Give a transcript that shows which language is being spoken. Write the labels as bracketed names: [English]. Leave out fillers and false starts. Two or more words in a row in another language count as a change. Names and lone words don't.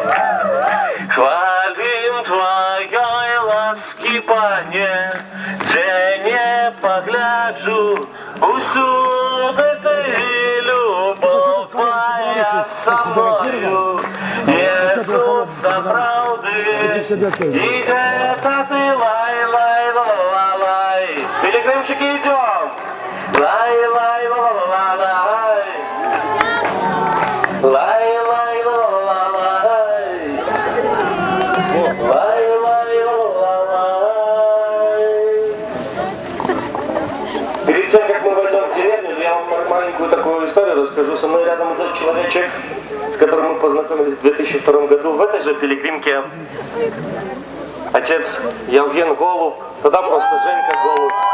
[Rusyn] Хвалим Твоей ласки, Пане, де не погляджу, усюди Ти, любов Твоя со мною, Єсуса правди, і это Ти, лай, лай, ла, лай. [Russian] Пилигримчики, идем! Лай, лай, ла, лай. Лай, лай, ла, лай. Лай, лай, ла, лай. Перед тем, как мы войдем в деревню, я вам маленькую такую историю расскажу. Со мной рядом идет человечек, с которым мы познакомились в 2002 году в этой же пилигримке. Отец Евген Голуб, тогда просто Женька Голуб.